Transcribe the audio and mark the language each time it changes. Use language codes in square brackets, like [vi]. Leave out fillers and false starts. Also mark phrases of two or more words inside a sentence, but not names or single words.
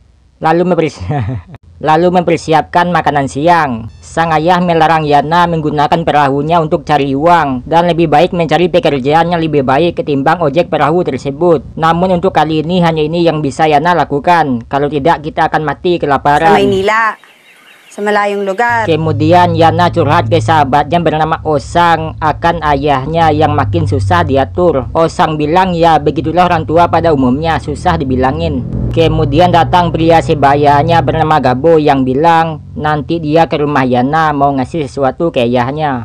[id] Sang ayah melarang Yana menggunakan perahunya untuk cari uang dan lebih baik mencari pekerjaan yang lebih baik ketimbang ojek perahu tersebut. Namun untuk kali ini hanya ini yang bisa Yana lakukan. Kalau tidak kita akan mati kelaparan. [tl] Sa Maynila, sa malayong lugar. [id] Kemudian Yana curhat ke sahabatnya bernama Osang akan ayahnya yang makin susah diatur. Osang bilang ya begitulah orang tua pada umumnya, susah dibilangin. Kemudian datang pria sebayanya bernama Gabo yang bilang nanti dia ke rumah Yana mau ngasih sesuatu ke ayahnya.